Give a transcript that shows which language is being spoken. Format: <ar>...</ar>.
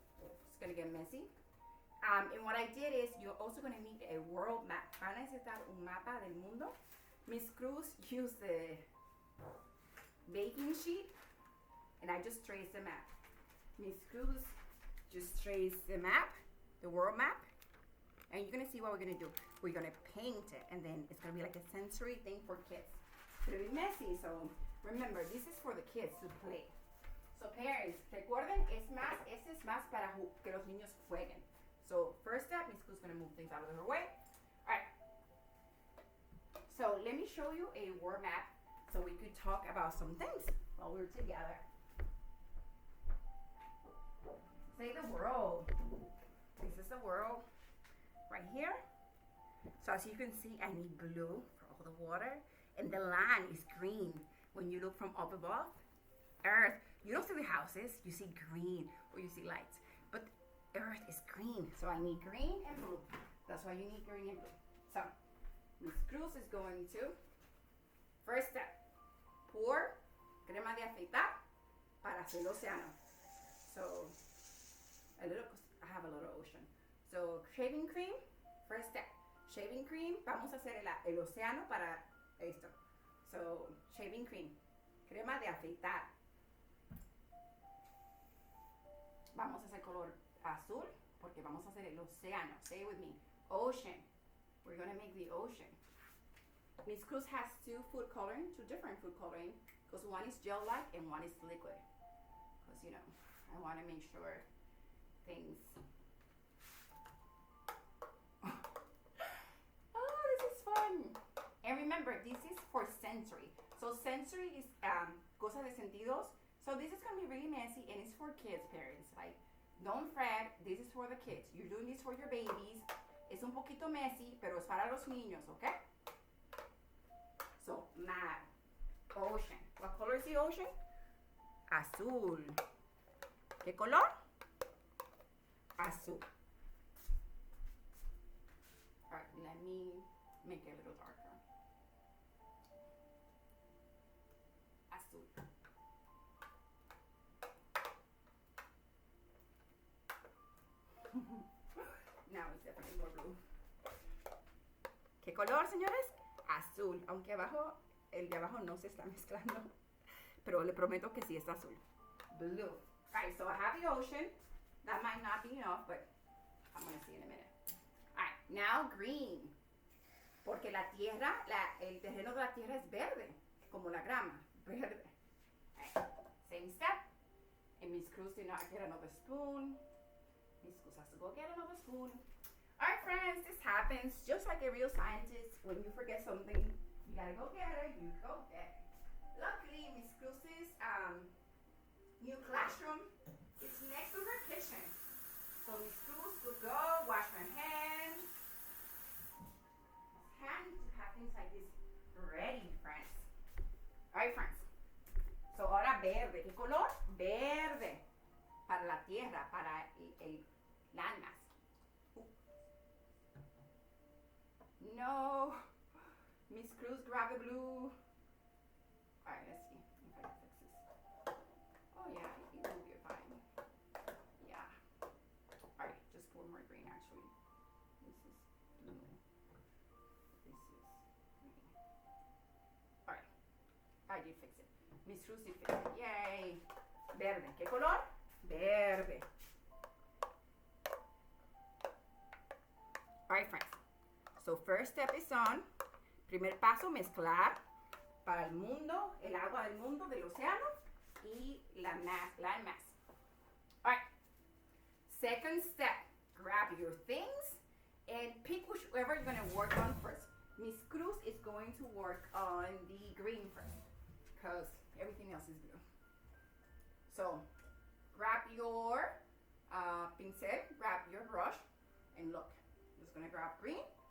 <en>It's going to get messy. And what I did is you're also going to need a world map.</en> <es>Van a necesitar un mapa del mundo.</es> <en>Miss Cruz used the baking sheet, and I just traced the map. Miss Cruz just traced the map, the world map, and you're going to see what we're going to do. We're going to paint it, and then it's going to be like a sensory thing for kids. It's going to be messy, so remember, this is for the kids to play. So parents,</en> <es>recuerden, este es más para que los niños jueguen.</es> <en>So first step, Miss Cruz is going to move things out of her way. All right. So let me show you a word map so we could talk about some things while we're together. Say the world. This is the world right here. So as you can see, I need blue for all the water, and the land is green. When you look from up above, Earth, you don't see the houses, you see green or you see lights, but Earth is green, so I need green and blue. That's why you need green and blue. So Miss Cruz is going to, first step, pour</en> <es>crema de afeitar para hacer el océano.</es> <en>So I have a little ocean. So shaving cream, first step. Shaving cream,</en> <es>vamos a hacer el océano para esto.</es> <en>So shaving cream,</en> <es>crema de afeitar. Vamos a hacer color azul porque vamos a hacer el océano.</es> <en>Say it with me. Ocean. We're going to make the ocean. Miss Cruz has 2 different food coloring, because one is gel-like and one is liquid. Because, you know, I want to make sure things. Oh, this is fun. And remember, this is for sensory. So sensory is</en> <es>cosa de sentidos.</es> <en>So this is going to be really messy, and it's for kids, parents. Like, don't fret. This is for the kids. You're doing this for your babies.</en> <es>Es un poquito messy, pero es para los niños, okay?</es> <en>So, map, ocean. What color is the ocean? Azul.</en> <es>¿Qué color? Azul.</es> <en>Alright, let me make it a little darker.</en> <es>Azul.</es> <en>Now it's definitely more blue.</en> <es>¿Qué color, señores? Azul. Aunque abajo, el de abajo no se está mezclando. Pero le prometo que sí está azul.</es> <en>Blue. Alright, so I have the ocean. That might not be enough, but I'm going to see in a minute. Alright, now green.</en> <es>Porque la tierra, el terreno de la tierra es verde, como la grama, verde.</es> <en>Right. Same step. And Miss Cruz did not get another spoon. Miss Cruz has to go get another spoon. Alright, friends, this happens just like a real scientist. When you forget something, you gotta go get it, you go get it. Luckily, Miss Cruz's new classroom is next to her kitchen. So Miss Cruz could go wash her hands. Hands have things like this ready, friends. Alright, friends. So</en> <es>ahora verde. ¿Qué color? Verde. Para la tierra, para el landmass.</es> <en>No. Miss Cruz, grab the blue. Alright, let's see if I can fix this. Oh yeah, it will be fine. Yeah. Alright, just pour more green actually. This is blue. This is green. Alright. I did fix it. Miss Cruz did fix it. Yay.</en> <es>Verde. ¿Qué color? Verde.</es> <en>Alright, friends. So first step is on.</en> <es>Primer paso, mezclar para el mundo, el agua del mundo, del océano y land mass.</es> <en>Alright. Second step, grab your things and pick whichever you're going to work on first. Miss Cruz is going to work on the green first because everything else is blue. So grab your pincel, grab your brush, and look. I'm just going to grab green.</en>